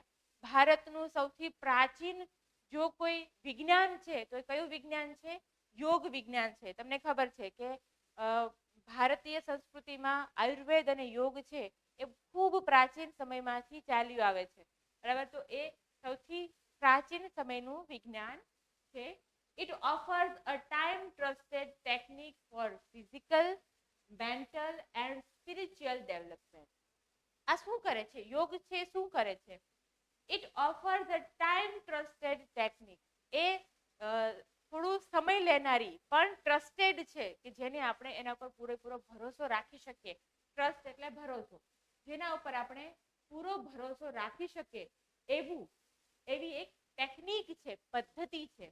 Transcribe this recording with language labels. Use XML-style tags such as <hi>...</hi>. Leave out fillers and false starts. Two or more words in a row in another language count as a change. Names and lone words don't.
<gu>ભારતનું સૌથી પ્રાચીન જો કોઈ વિજ્ઞાન છે તો કયું વિજ્ઞાન છે? યોગ વિજ્ઞાન છે. તમને ખબર છે કે ભારતીય સંસ્કૃતિમાં આયુર્વેદ અને યોગ છે એ ખૂબ પ્રાચીન સમયમાંથી ચાલ્યું આવે છે, બરાબર? તો એ સૌથી પ્રાચીન સમયનું વિજ્ઞાન છે.</gu> <en>It offers a time-trusted technique for physical, mental and spiritual development.</en> <gu>આ શું કરે છે? યોગ છે શું કરે છે?</gu> <en>It offers a time-trusted technique.</en> <gu>એ થોડું સમય લેનારી પણ ટ્રસ્ટેડ છે, કે જેને આપણે એના પર પૂરેપૂરો ભરોસો રાખી શકીએ. ટ્રસ્ટ એટલે ભરોસો, જેના ઉપર આપણે પૂરો ભરોસો રાખી શકીએ એવી એક ટેકનિક છે, પદ્ધતિ છે.</gu>